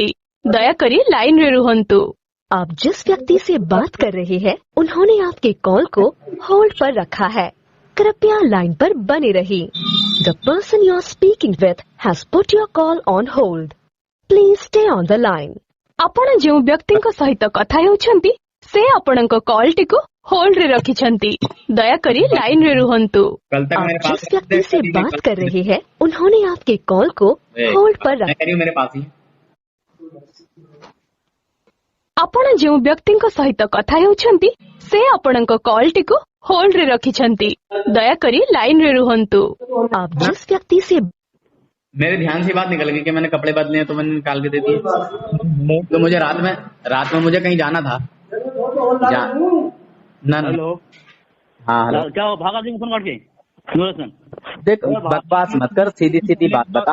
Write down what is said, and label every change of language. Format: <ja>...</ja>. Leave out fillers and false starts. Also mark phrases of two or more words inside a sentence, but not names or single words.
<or>ଦୟାକରି ଲାଇନରେ ରୁହନ୍ତୁ।</or> <hi>आप जिस व्यक्ति से बात कर रहे हैं उन्होंने आपके कॉल को होल्ड पर रखा है। कृपया लाइन पर बने रहिए।</hi> <en>The person you are speaking with has put your call on hold. Please stay on the line.</en> <or>ଆପଣ ଯେଉଁ ବ୍ୟକ୍ତିଙ୍କ ସହିତ କଥା ହେଉଛନ୍ତି ସେ ଆପଣଙ୍କ କଲଟିକୁ ହୋଲ୍ଡ ରେ ରଖିଛନ୍ତି। ଦୟାକରି ଲାଇନ ରେ ରୁହନ୍ତୁ।</or> <hi>कल तक आप मेरे पास जिस व्यक्ति से बात कर रहे हैं उन्होंने आपके कॉल को होल्ड पर रखा। मेरे पास ही</hi> <or>ଆପଣ ଯେଉଁ ବ୍ୟକ୍ତିଙ୍କ ସହିତ କଥା ହେଉଛନ୍ତି ସେ ଆପଣଙ୍କ କଲଟିକୁ ହୋଲ୍ଡ ରେ ରଖିଛନ୍ତି। ଦୟାକରି ଲାଇନ ରେ ରୁହନ୍ତୁ।</or> <hi>आप जिस व्यक्ति से मेरे ध्यान से बात निकल गई कि मैंने कपड़े बदले तो मैंने निकाल के दे दिए। तो मुझे रात में मुझे कहीं जाना था। ना हेलो. हाँ हेलो. क्या हो, भागा क्यों फोन काट के? देख बकवास मत कर, सीधी सीधी बात बता.</hi>